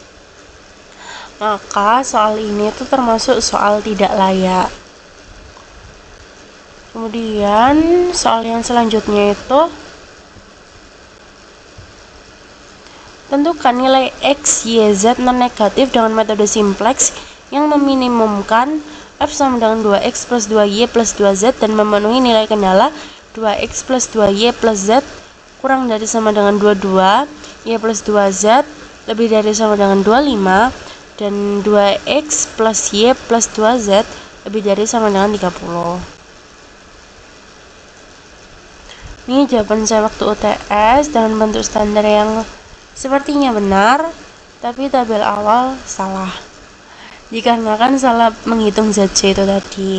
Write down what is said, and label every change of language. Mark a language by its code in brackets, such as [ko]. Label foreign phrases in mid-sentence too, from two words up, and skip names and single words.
[id] Maka soal ini itu termasuk soal tidak layak. Kemudian soal yang selanjutnya itu tentukan nilai X, Y, Z non-negatif dengan metode simplex yang meminimumkan F sama dengan 2X plus 2Y plus 2Z dan memenuhi nilai kendala 2X plus 2Y plus Z kurang dari sama dengan 22, Y plus 2Z lebih dari sama dengan 25, dan 2X plus Y plus 2Z lebih dari sama dengan 30. Ini jawaban saya waktu UTS dengan bentuk standar yang sepertinya benar, tapi tabel awal salah. Dikarenakan salah menghitung ZC itu tadi.